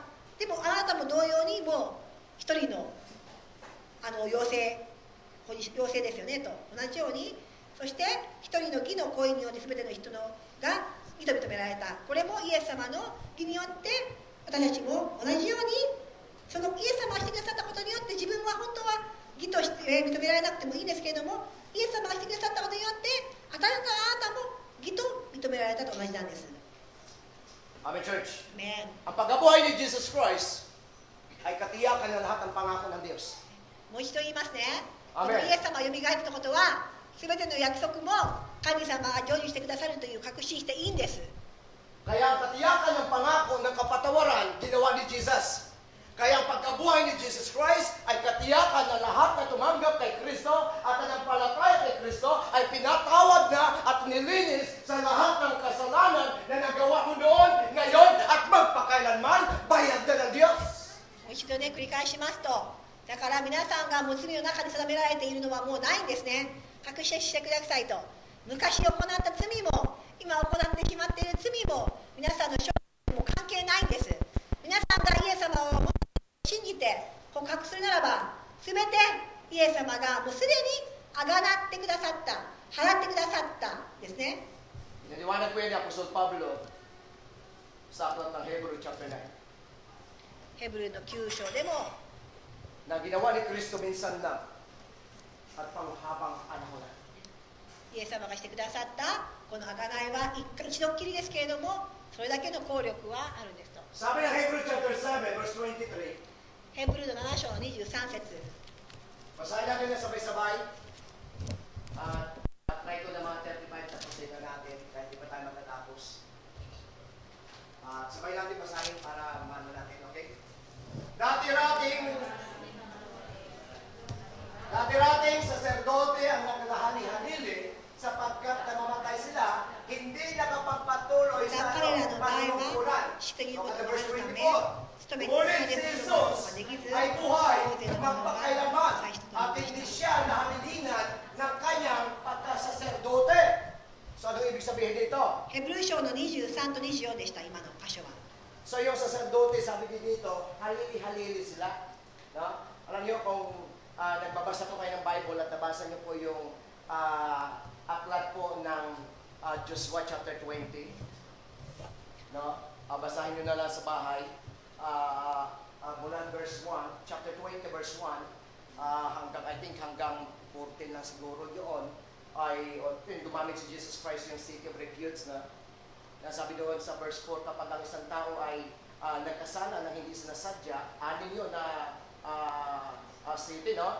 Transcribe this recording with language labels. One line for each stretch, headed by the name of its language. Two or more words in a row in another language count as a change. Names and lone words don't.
Japanese: でもあなたも同様にもう一人の陽性妖精ですよねと同じように、そして一人の義の行為によって全ての人が義と認められた。これもイエス様の義によって私たちも同じように、そのイエス様がしてくださったことによって自分は本当は義として認められなくてもいいんですけれども、イエス様がしてくださったことによってあなたも義と認められたと同じなんです。
English: Amen, Church. Amen.
Filipino: Ang pagkabuhay ni Jesus Christ ay katiyakan ng lahat ng pangako ng Diyos.
Japanese: もう一度言いますね。こ
Filipino: Amen.
Japanese: のイエス様がよみがえったことは、全ての約束も神様が成就してくださるという確信していいんです。
Filipino: Kaya ang katiyakan ng pangako ng kapatawaran ginawa ni Jesus. Kaya ang pagkabuhay ni Jesus Christ ay katiyakan na lahat na tumanggap kay Kristo at nanampalataya kay Kristo ay pinatawad na at nilinis sa lahat ng kasalanan na nagawa mo noon, ngayon at magpakailanman, bayad na ng Diyos.
Japanese: もう一度ね、繰り返しますと、だから皆さんがもう罪の中に定められているのはもうないんですね。確信してくださいと。昔行った罪も今行ってしまっている罪も皆さんの生活も関係ないんです。皆さんがイエス様を信じて告白するならば、全てイエス様がもうすでにあがなってくださった、払ってくださったですね。
Filipino: Inaliwanag ko yan ni Apostol Pablo sa aklat ng
English: Hebrew chapter 9.
Japanese: ヘブルの9章でも
Filipino: Na ginawa ni Kristo minsan lang at panghabang panahon na.
Japanese: イエス様がしてくださったこのあがないは一度っきりですけれども、それだけの効力はあるんですと。
Filipino: Sabi ng
English: Hebrew chapter 7 verse 23.
Japanese: ヘブルの7章の23節。
Filipino: Basahin natin na sabay-sabay. At try ko na mga 35 tapusin na natin kahit di pa tayo matatapos. Sabay natin basahin para maano natin, okay? Dati-rating saserdote ang nakalahani-hanili sapagkat namamatay sila, hindi nakapagpatuloy sa panunungkulan. Verse 24. Ngunit si Jesus ay buhay magpakailanman at hindi siya nahalilingan ng kanyang pagkasaserdote. So anong ibig sabihin dito?
Japanese: ヘブル書の23と24でした、今の箇所は。
Filipino: So yung saserdote, sabi dito, halili-halili sila. No? Alam niyo kung nagbabasa po kayo ng Bible at nabasa niyo po yung aklat po ng
English: Joshua chapter 20.
Filipino: No? Basahin niyo na lang sa bahay. Mula verse 1,
English: chapter 20 verse 1,
Filipino: hanggang,
English: I think
Filipino: hanggang 14 lang siguro yun, ay gumamit si Jesus Christ yung
English: city of refuge
Filipino: na nasabi doon sa verse 4, kapag ang isang tao ay nagkasala na hindi sinasadya, anin yun na city, no?